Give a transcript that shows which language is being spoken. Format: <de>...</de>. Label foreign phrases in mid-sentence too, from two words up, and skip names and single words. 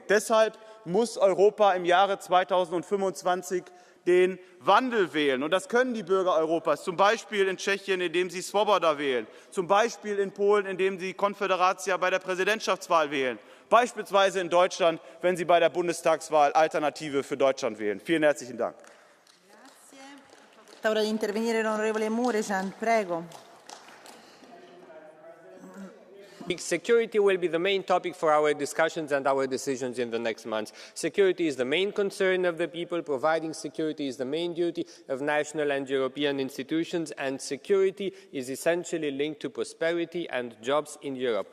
<de>Deshalb muss Europa im Jahre 2025 den Wandel wählen. Und das können die Bürger Europas, zum Beispiel in Tschechien, indem sie Swoboda wählen, zum Beispiel in Polen, indem sie Konfederacja bei der Präsidentschaftswahl wählen, beispielsweise in Deutschland, wenn sie bei der Bundestagswahl Alternative für Deutschland wählen. Vielen herzlichen Dank.</de> <it>Ora di intervenire l'onorevole Mureșan, prego.</it> <en>Security will be the main topic for our discussions and our decisions in the next months. Security is the main concern of the people. Providing security is the main duty of national and European institutions, and security is essentially linked to prosperity and jobs in Europe.</en>